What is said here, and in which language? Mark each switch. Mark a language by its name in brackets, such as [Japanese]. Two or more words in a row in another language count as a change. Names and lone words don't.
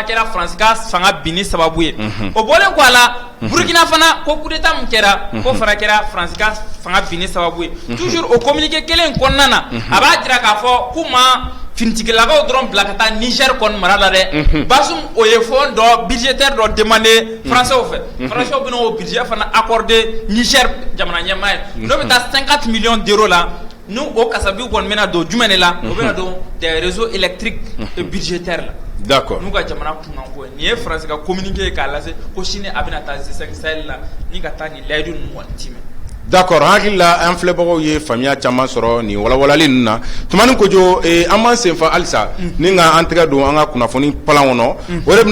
[Bambara] kɛra France ka fanga binni sababu ye o bɔlen kɔ a la Burkina fana ko [French] coup d'état [Bambara] min kɛra k'o fana kɛra France ka fanga binni sababu ye toujours o communiqué kelen kɔnɔna na a b'a jira k'a fɔ k'u ma finitigilakaw dɔrɔn bila ka taa Niger kɔni mara la dɛ Bazoum o ye fond dɔ budgétaire dɔ [French] demandé français [Bambara] fɛ français bɛna o budget fana accordé Niger jamana ɲɛmaa ye n'o bɛ taa 50 [French] millions d'euros [Bambara] la n'u o kasabiw kɔni bɛna don jumɛn de la o bɛna don [French] des réseaux électriques et budgétaires [Bambara] la d'accord n'u ka jamana kunkanko ye nin ye France ka communiqué ye k'a lase ko sini a bɛna taa G5 Sahel la ni ka taa nin layidu ninnu kɔni timɛ d'accord hakili la an filɛbagaw ye faamuya caman sɔrɔ nin walawalali ninnu na tumani kojo an b'an senfa halisa ni ka an tɛgɛ don an ka kunnafoni palan kɔnɔ o de